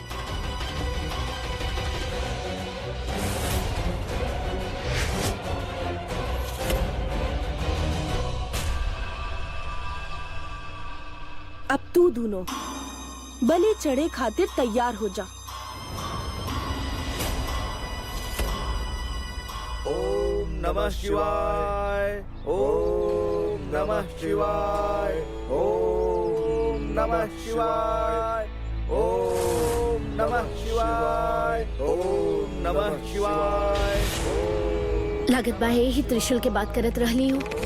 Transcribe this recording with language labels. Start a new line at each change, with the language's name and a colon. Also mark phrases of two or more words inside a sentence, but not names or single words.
Bhojpuri: अब तू दोनों बलि चढ़े खातिर तैयार हो जा।
Sanskrit: नमः शिवाय, ओम नमः शिवाय, ओम नमः शिवाय, ओम नमः शिवाय, ओम नमः शिवाय।
Bhojpuri: लागत बा यही त्रिशूल के बात करत रहली हूँ।